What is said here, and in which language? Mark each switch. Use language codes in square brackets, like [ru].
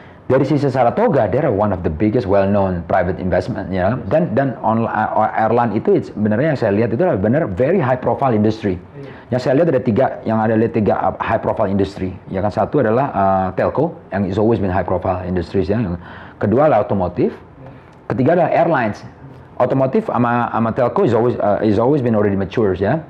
[id] Dari sisi [en] Saratoga, they're one of the biggest well-known private investment, ya. [id] Dan airline itu sebenarnya yang saya lihat itu adalah benar [en] very high profile industry. [id] Yang saya lihat ada tiga high profile industry. Ya kan, satu adalah telco yang [en] is always been high profile industries [id] ya. Yang kedua adalah otomotif. Ketiga adalah airlines. Otomotif sama [en] telco is always been already mature ya.